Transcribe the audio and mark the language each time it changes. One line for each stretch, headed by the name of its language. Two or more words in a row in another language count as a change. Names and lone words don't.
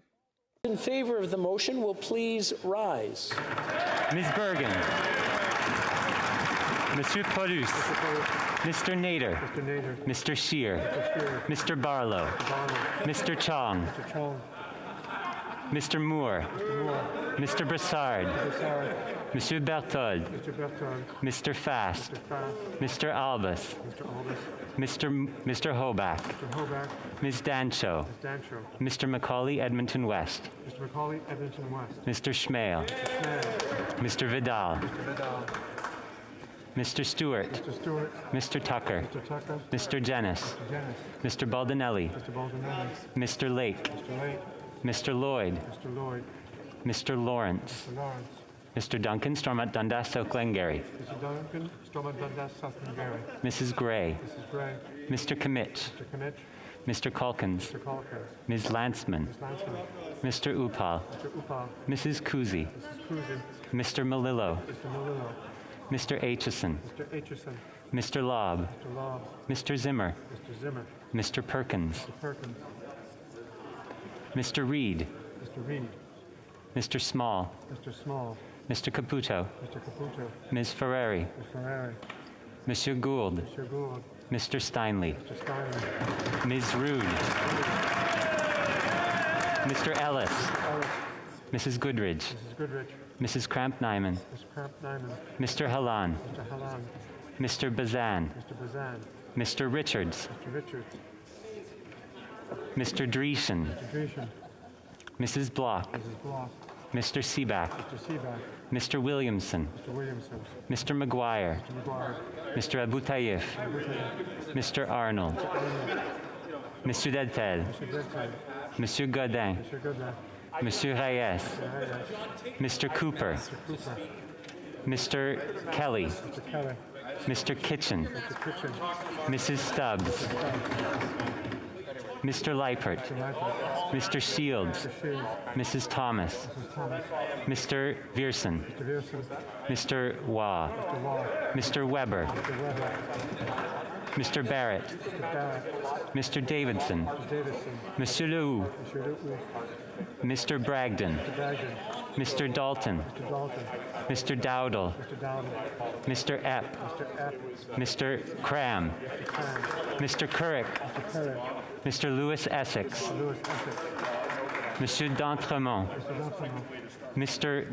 English: In favor of the motion will please rise. Ms. Bergen. Monsieur Paulus. Mr. Nader. Mr. Scheer. Mr. Barlow. Mr. Chong. Mr. Moore. Mr. Brassard. Monsieur Berthold. Mr. Fast. Mr. Albus. Mr. Hoback. Ms. Dancho. Mr. Macaulay Edmonton West. Mr. Schmale. Mr. Vidal. Mr. Stewart. Mr. Tucker. Mr. Jennis. Mr. Baldinelli. Mr. Lake. Mr. Lloyd. Mr. Lawrence. Mr. Duncan, Stormont Dundas, South Glengarry. Mrs. Gray. Mr. Kimmich. Mr. Calkins. Ms. Lanceman. Mr. Upal. Mrs. Kuzi. Mr. Malillo. Mr. Aitchison. Mr. Lobb. Mr. Zimmer. Mr. Perkins. Mr. Reed. Mr. Small. Mr. Caputo. Ms. Ferrari. Monsieur Gould. Mr. Steinle. Ms. Rude. Mr. Ellis. Mrs. Goodridge. Mrs. Kramp-Nyman. Mr. Halan. Mr. Bazan. Mr. Richards. Mr. Dreesen. Mrs. Block. Mr. Seaback. Mr. Williamson. Mr. McGuire. Mr. Abutayev. Mr. Arnold. Mr. Dedfeld. Monsieur Godin, Monsieur Reyes, Mr. Cooper, Mr. Kelly, Mr. Kitchen, Mrs. Stubbs, Mr. Leipert, Mr. Shields, Mrs. Thomas, Mr. Viersen, Mr. Waugh, Mr. Weber, Mr. Barrett, Mr. Davidson, Monsieur Lehoux, Mr. Bragdon, Mr. Dalton, Mr. Dowdle, Mr. Epp, Mr. Cram, Mr. Currick, Mr. Lewis Essex, Monsieur d'Entremont, Mr.